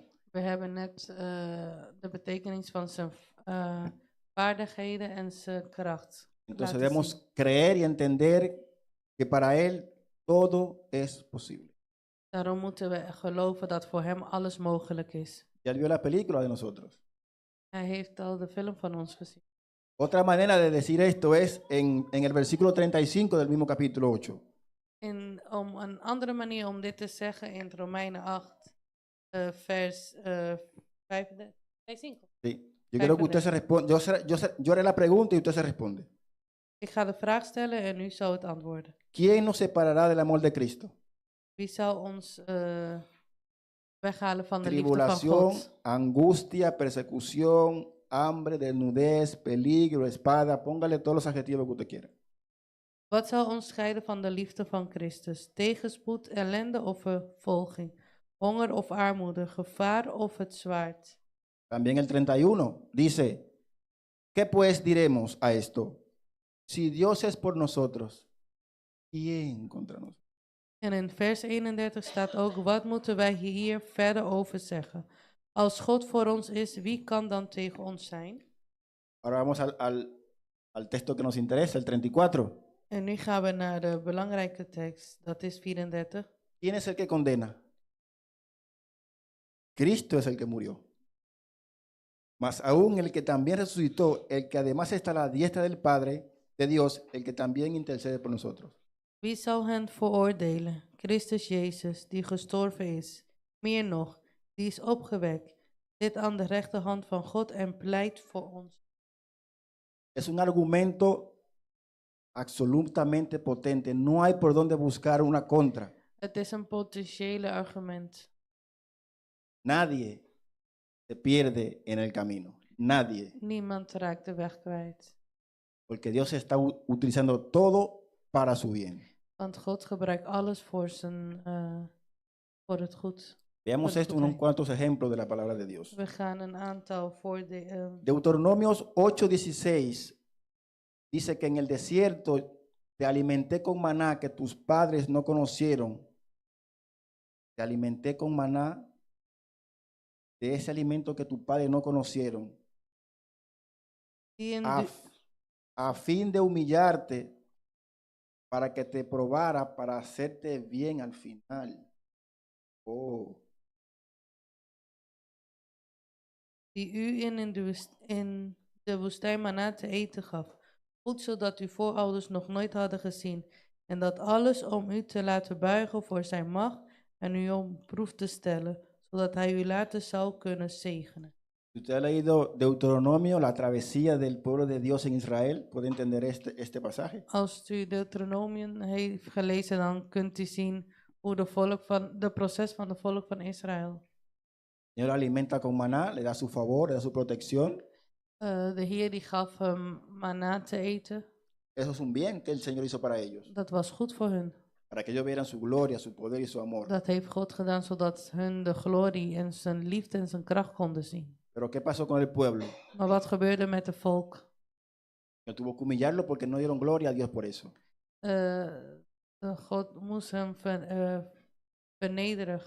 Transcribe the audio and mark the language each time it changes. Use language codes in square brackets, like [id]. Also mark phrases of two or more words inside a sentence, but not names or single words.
[nl] We hebben net de betekenis van zijn vaardigheden en zijn kracht. [es] Entonces [nl] laten [es] debemos [nl] zien. [es] creer y entender que para Él todo es posible. [nl] Daarom moeten we geloven dat voor hem alles mogelijk is. [es] Ya él vio la película de nosotros. [nl] Hij heeft al de film van ons gezien. [es] Otra manera de decir esto es en el versículo 35 del mismo capítulo 8. [nl] Om een andere manier om dit te zeggen in Romeinen 8, vers 35. [es] Sí. Yo quiero que usted se responda. Yo haré la pregunta y usted se responde. [nl] Ik ga de vraag stellen en u zal het antwoorden. [es] ¿Quién nos separará del amor de Cristo? [nl] Wie zal ons weghalen van de liefde van [es] Tribulación, [nl] God? [es] angustia, persecución, hambre, desnudez, peligro, espada. Póngale todos los adjetivos que usted quiera. [nl] Wat zal ons scheiden van de liefde van Christus? Tegenspoed, ellende of vervolging? Honger of armoede? Gevaar of het zwaard? [es] También el 31 dice, ¿qué pues diremos a esto? Si Dios es por nosotros, ¿quién contra nosotros? [nl] En in vers 31 staat ook, wat moeten wij hier verder over zeggen? Als God voor ons is, wie kan dan tegen ons zijn? [es] Ahora vamos al texto que nos interesa, el 34. [nl] En nu gaan we naar de belangrijke tekst, dat is 34. [es] ¿Quién es el que condena? Cristo es el que murió. Mas aún el que también resucitó, el que además está a la diestra del Padre, de Dios, el que también intercede por nosotros. [nl] Wie zal hen veroordelen? Christus Jezus, die gestorven is. Meer nog, die is opgewekt, zit aan de rechterhand van God en pleit voor ons. [es] Es un argumento absolutamente potente. No hay por dónde buscar una contra. [nl] Het is een potentiële argument. [es] Nadie se pierde en el camino. Nadie. [nl] Niemand raakt de weg kwijt. [es] Porque Dios está utilizando todo para su bien. [nl] Want God gebruikt alles voor het goed. [es] Veamos Por esto en unos cuantos ejemplos de la palabra de Dios. [nl] We gaan een aantal [es] Deuteronomios 8:16 dice que en el desierto te alimenté con maná que tus padres no conocieron. Te alimenté con maná de ese alimento que tus padres no conocieron. A fin de humillarte para que te probara, para hacerte bien al final. Oh. [nl] Die u in de woestijn manna te eten gaf. Voedsel dat uw voorouders nog nooit hadden gezien. En dat alles om u te laten buigen voor zijn macht en u op proef te stellen, zodat hij u later zou kunnen zegenen. [es] Usted ha leído Deuteronomio, la travesía del pueblo de Dios en Israel. ¿Puede entender este pasaje? [nl] Als u Deuteronomium heeft gelezen, dan kunt u zien hoe de proces van het volk van Israël. [es] El Señor alimenta con maná, le da su favor, le da su protección. [nl] De Heer die gaf hem manna te eten. [es] Eso es un bien que el Señor hizo para ellos. [nl] Dat was goed voor hun. [es] Para que ellos vieran su gloria, su poder y su amor. [nl] Dat heeft God gedaan zodat hun de glorie en zijn liefde en zijn kracht konden zien. [es] Pero ¿qué pasó con el pueblo? [nl] Maar wat gebeurde met het volk? [es] Que tuvo que humillarlo porque no dieron gloria a Dios por eso. [nl] God moest hem vernederen,